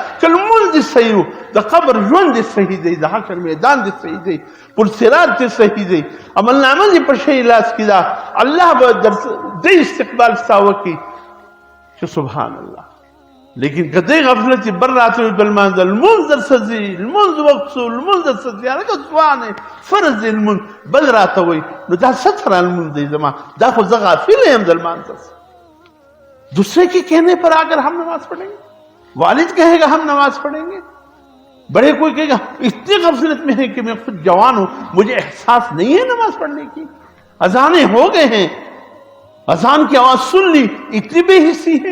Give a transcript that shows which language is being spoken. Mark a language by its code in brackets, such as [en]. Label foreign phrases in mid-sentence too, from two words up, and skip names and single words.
[ps] که لمونځ دې صحیح و، د قبر ژوند دې صحیح دی، د حشر میدان دې صحیح دی، پل صراط دې صحیح دی، عملنامه دې په ښه لاس کې ده، الله به دې استقبال ستا وکړي چې سبحان الله. لیکن که دې غفلت بر راته وي بل مانځه لمونځ درڅه ځي، لمونځ وخت شو، لمونځ درڅه ځي، هلکه ځوان یې فرض دی لمونځ بل راته وایي، نو دا څه طرح لمونځ دی زما؟ دا خو زه غافل یم د لمانځه سے. [ur] دوسرے کے کہنے پر اگر ہم نماز پڑھیں گے، والد کہے گا ہم نماز پڑھیں گے، بڑے کوئی کہے گا اتنی غفلت میں ہے کہ میں خود جوان ہوں مجھے احساس نہیں ہے نماز پڑھنے کی، اذانیں ہو گئے ہیں، اذان کی آواز سن لی، اتنی بے حسی ہے.